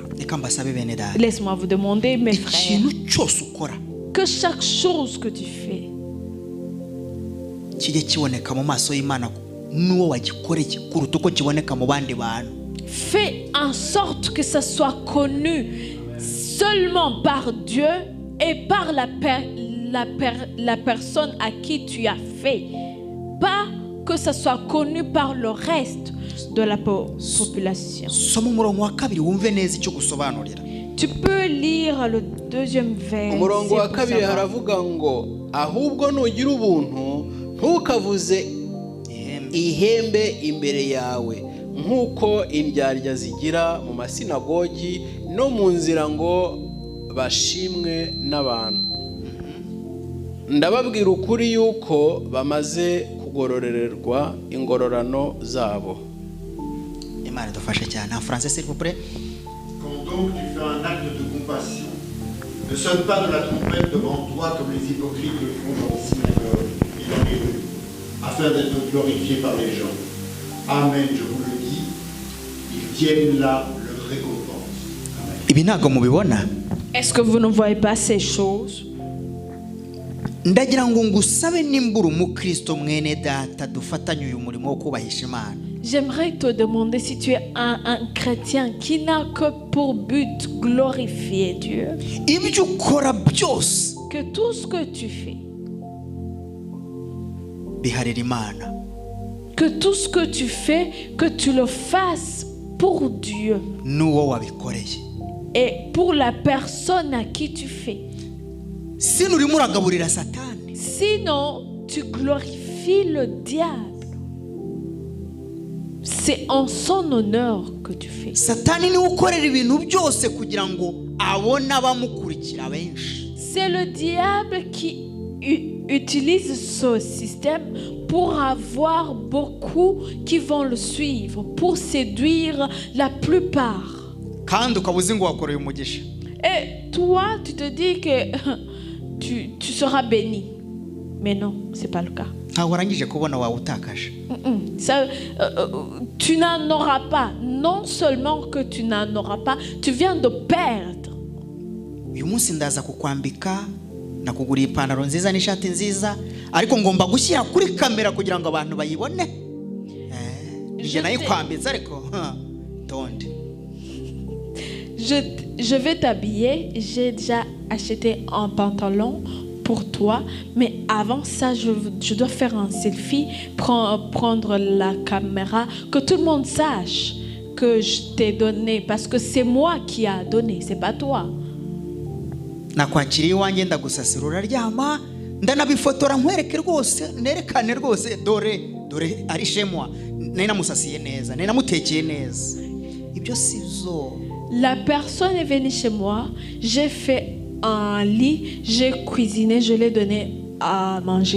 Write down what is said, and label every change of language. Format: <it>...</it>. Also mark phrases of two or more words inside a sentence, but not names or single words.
<fr>Laisse-moi vous demander, mes frères, que chaque chose que tu fais, fais en sorte que ça soit connu seulement par Dieu et par la personne à qui tu as fait, pas que ça soit connu par le reste de la population. Tu peux lire le deuxième vers.</fr> <rw>Umurongo wa kabiri haravuga ngo ahubwo nugira ubuntu ntukavuze ihembe imbere yawe nkuko indyarya zigira mu masinagogi no mu nzira ngo bashimwe n'abantu. Ndababwira ukuri yuko bamaze kugororerwa ingororano zabo. Imana idufashe cyane.</rw> <fr>En français s'il vous plaît. Quand donc tu fais un acte de compassion, ne sonne pas de la trompette devant toi comme les hypocrites le font dans les synagogues et dans les rues, afin d'être glorifiés par les gens. Amen, je vous le dis, ils tiennent là leur récompense. Amen.</fr> <rw>Ibi ntago mubibona?</rw> <fr>Est-ce que vous ne voyez pas ces choses?</fr> <rw>Ndagira ngo ngusabe nimbura umukristo mwene data dufatanye uyu murimo wo kubahisha Imana.</rw> <fr>J'aimerais te demander si tu es un chrétien qui n'a que pour but glorifier Dieu.</fr> <rw>Ibyo ukora byose</rw> <fr>Que tout ce que tu fais,</fr> <rw>biharira Imana.</rw> <fr>que tout ce que tu fais, que tu le fasses pour Dieu</fr> <rw>N'uwo wabikoreye.</rw> <fr>et pour la personne à qui tu fais.</fr> <rw>Sino urimo uragaburira Satani.</rw> <fr>Sinon, tu glorifies le diable. C'est en son honneur que tu fais.</fr> <rw>Satani niwe ukorera ibintu byose kugira ngo abone abamukurikira benshi.</rw> <fr>C'est le diable qui utilise ce système pour avoir beaucoup qui vont le suivre, pour séduire la plupart.</fr> <rw>Kandi ukabuze ngo wakoreye umugisha.</rw> <fr>Et toi, tu te dis que tu seras béni. Mais non, c'est pas le cas.</fr> <rw>Ntago warangije kubona wawe utakaje.</rw> <fr>Tu n'en auras pas. Non seulement que tu n'en auras pas, tu viens de perdre.</fr> <rw>Uyu munsi ndaza kukwambika nakugura ipantaro nziza n'ishati nziza ariko ngomba gushyira kuri kamera kugira ngo abantu bayibone. Je nayikwambitse ariko tonde.</rw> <fr>Je vais t'habiller. J'ai déjà acheté un pantalon pour toi, mais avant ça, je dois faire un selfie, prendre la caméra, que tout le monde sache que je t'ai donné, parce que c'est moi qui a donné, c'est pas toi.</fr> <rw>Nakwakiriye iwanjye ndagusasira uraryama ndanabifotora nkwereke rwose nerekane rwose dore ari shemwa nari namusasiye neza nari namutekeye neza. Ibyo sizo.</rw> <fr>La personne est venue chez moi, j'ai fait un lit, j'ai cuisiné, je l'ai donné à manger.</fr>